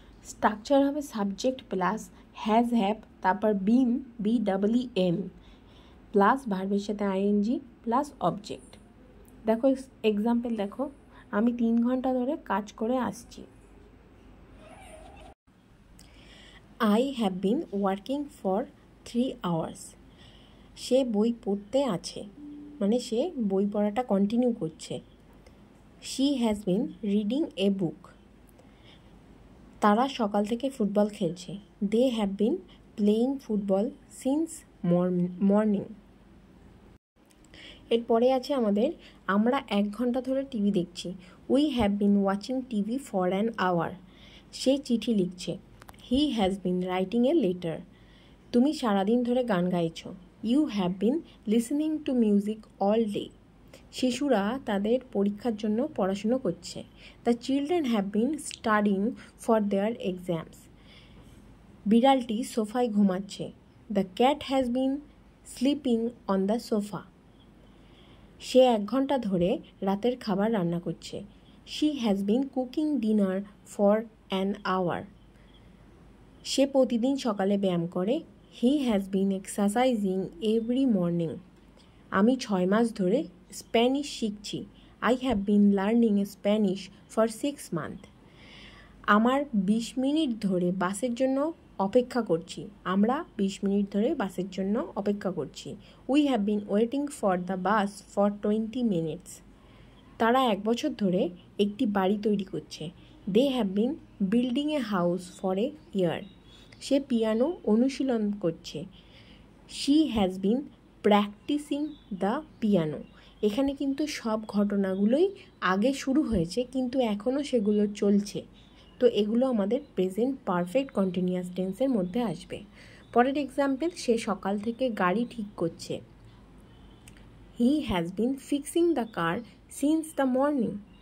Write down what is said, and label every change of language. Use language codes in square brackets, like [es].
[bn] Structure হবে subject plus has have, তারপর বিন BEEN plus ভার্বের সাথে ING প্লাস অবজেক্ট। দেখো এক্সাম্পল দেখো, আমি 3 ঘন্টা ধরে কাজ করে আসছি। [en] I have been working for 3 hours. [bn] সে বই পড়তে আছে, মানে সে বই পড়াটা কন্টিনিউ করছে। [en] She has been reading a book. [bn] তারা সকাল থেকে ফুটবল খেলছে। [en] They have been playing football since morning. [bn] এরপরে আছে আমাদের আমরা 1 ঘন্টা ধরে টিভি দেখছি। [en] We have been watching TV for an hour. [bn] সে চিঠি লিখছে। [en] He has been writing a letter. [bn] তুমি সারাদিন ধরে গান গাইছো। [en] You have been listening to music all day. [bn] শিশুরা তাদের পরীক্ষার জন্য পড়াশুনো করছে। [en] The children have been studying for their exams. [bn] বিড়ালটি সোফায় ঘুমাচ্ছে। [en] The cat has been sleeping on the sofa. [bn] সে 1 ঘন্টা ধরে রাতের খাবার রান্না করছে। [en] She has been cooking dinner for an hour. [bn] সে প্রতিদিন সকালে ব্যায়াম করে। [en] He has been exercising every morning. [bn] আমি 6 মাস ধরে স্প্যানিশ শিখছি। [en] I have been learning Spanish for 6 months. [bn] আমার 20 মিনিট ধরে বাসের জন্য অপেক্ষা করছি। আমরা 20 মিনিট ধরে বাসের জন্য অপেক্ষা করছি। [en] We have been waiting for the bus for 20 minutes. [bn] তারা 1 বছর ধরে একটি বাড়ি তৈরি করছে। [en] They have been building a house for a year. [bn] Say piano অনুশীলন করছে। [en] She has been practicing the piano. [bn] এখানে কিন্তু সব ঘটনাগুলোই আগে শুরু হয়েছে কিন্তু এখনও সেগুলো চলছে। তো এগুলো আমাদের প্রেজেন্ট পারফেক্ট কন্টিনিউয়াস টেন্সের মধ্যে আসবে। পরের এক্সাম্পল, সে সকাল থেকে গাড়ি ঠিক করছে। [en] He has been fixing the car since the morning.